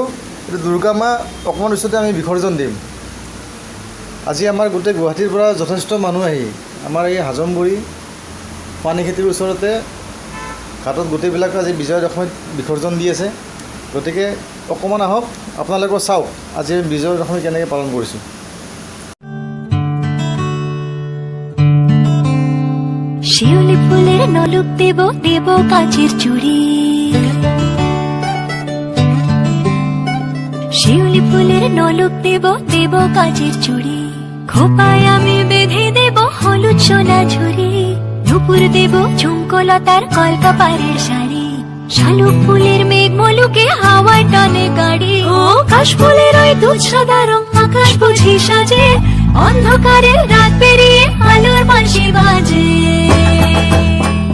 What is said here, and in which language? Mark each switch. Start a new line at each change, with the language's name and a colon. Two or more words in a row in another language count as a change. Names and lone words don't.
Assamese: এইটো দুৰ্গা মা অকণমান পিছতে আমি বিসৰ্জন দিম। আজি আমাৰ গোটেই গুৱাহাটীৰ পৰা যথেষ্ট মানুহ আহি আমাৰ এই হাজমগুৰি পানীখেতিৰ ওচৰতে ঘাটত গোটেইবিলাক আজি বিজয়া দশমীত বিসৰ্জন দি আছে। গতিকে অকণমান আহক, আপোনালোকেও চাওক আজি আমি বিজয়া দশমী কেনেকৈ পালন কৰিছোঁ।
Bangla: শিউলি ফুলের নলুক দেব দেব কাচের চুড়ি, শিউলি ফুলের নলুক দেব দেব কাচের চুড়ি, খোপায় আমি বেঁধে দেব হলুদ সোনা ঝুড়ি, নুপুর দেব ঝুমকলতার কলকাপাড়ের শাড়ি, শালুক ফুলের মেঘ মলুকে হাওয়ায় টানে গাড়ি, ও কাশ ফুলের ওই দুধ সাদা রং আকাশ বুঝি সাজে, অন্ধকারে রাত পেরিয়ে আলোর বাঁশি বাজে।